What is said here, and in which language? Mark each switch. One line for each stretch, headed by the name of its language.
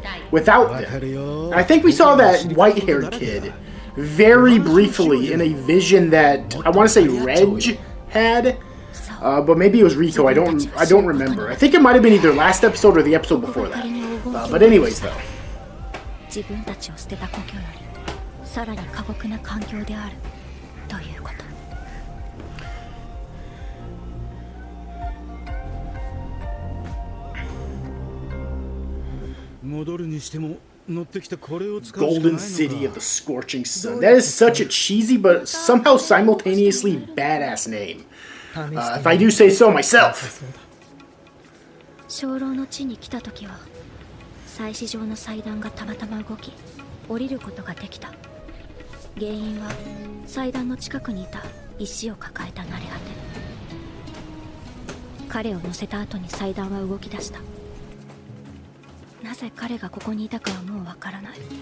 English: Without them. I think we saw that white-haired kid very briefly in a vision that, I want to say Reg had. But maybe it was Riko, I don't remember. I think it might have been either last episode or the episode before that. But anyways though.
Japanese: 自分たちを捨てた故郷よりさらに過酷な環境であるということ。戻るにしても乗ってきたこれを使うしかないのか。
English: Golden City of the Scorching Sun. That is such a cheesy but somehow simultaneously badass name. If I do say so myself.
Japanese: 鐘楼の地に来た時は 祭祀場の祭壇がたまたま動き降りることができた。原因は祭壇の近くにいた石を抱えた慣れ果て。彼を乗せた後に祭壇は動き出した。なぜ彼がここにいたかはもうわからない。